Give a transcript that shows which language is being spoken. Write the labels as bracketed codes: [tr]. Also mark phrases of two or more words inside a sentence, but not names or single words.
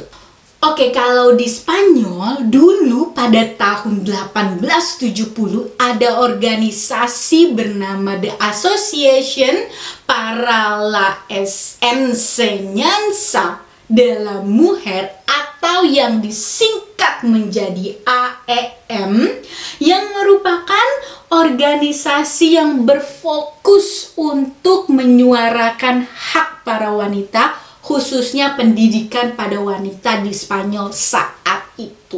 [id] Kalau di Spanyol, dulu pada tahun 1870 ada organisasi bernama [en] The Association [es] para la Enseñanza de la Mujer [id] atau yang disingkat menjadi AEM, yang merupakan organisasi yang berfokus untuk menyuarakan hak para wanita, khususnya pendidikan pada wanita di Spanyol saat itu.